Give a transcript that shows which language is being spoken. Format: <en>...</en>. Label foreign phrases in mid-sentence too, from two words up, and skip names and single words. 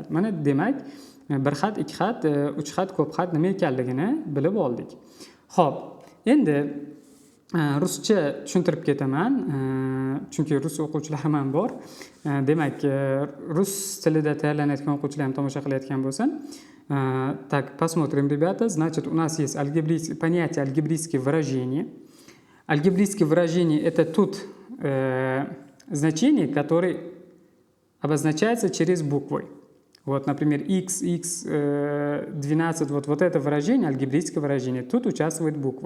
<uz>Mana demak, bir xat, 2 xat, 3 xat, ko'p xat nima ekanligini bilib oldik. Xo'p, endi ruscha tushuntirib ketaman, chunki rus o'quvchilarim ham bor. Demak, rus tilida tayyorlanayotgan o'quvchilar ham tomosha qilayotgan bo'lsa,</uz> <ru>так, посмотрим, ребята. Значит, у нас есть понятие алгебрические выражения. Алгебрические выражения – это тут значение, которое обозначается через буквы. Вот, например, x, 12, вот это выражение, алгебрическое выражение, тут участвуют буквы.</ru>